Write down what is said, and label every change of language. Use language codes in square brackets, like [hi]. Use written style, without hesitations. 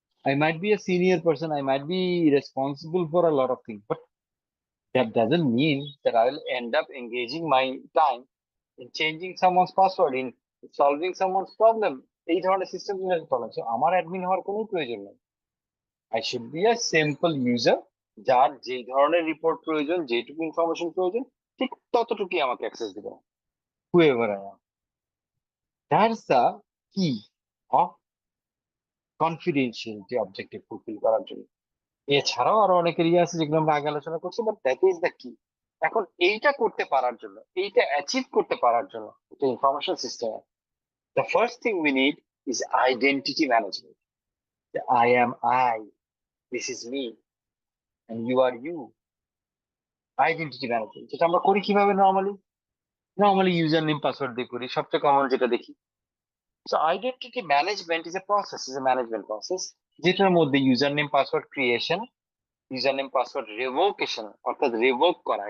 [en] I might be a senior person. I might be responsible for a lot of things, but that doesn't mean that I will end up engaging my time in changing someone's password, in solving someone's problem. [bn] এই ধরনের system problem, আমার admin হওয়ার কোনো প্রয়োজন নেই। [en] I should be a simple user, [bn] যার যেই ধরনের রিপোর্ট প্রয়োজন, যেটুকু ইনফরমেশন প্রয়োজন, ঠিক ততটুকুই আমাকে অ্যাক্সেস দিবে, [en] whoever I am. That's the key of confidentiality objective [bn] fulfil করার জন্য। এছাড়াও আরো অনেক এরিয়া আছে যেগুলো আমরা আগে আলোচনা করছি, [en] But that is the কি। [bn] এখন এইটা করতে পারার জন্য, এইটা অ্যাচিভ করতে পারার জন্য, একটা information system, [en] the first thing we need is identity management. I am I, this is me, and you are you. [bn] Identity management, যেটা আমরা করি কিভাবে নর্মালি ইউজার নেম পাসওয়ার্ড দিয়ে করি, সবচেয়ে কমন যেটা দেখি। [en] So identity management is a process, is a management process, [bn] যেটার মধ্যে user name password creation, user name password রেভোকেশন, অর্থাৎ রেভোক করা।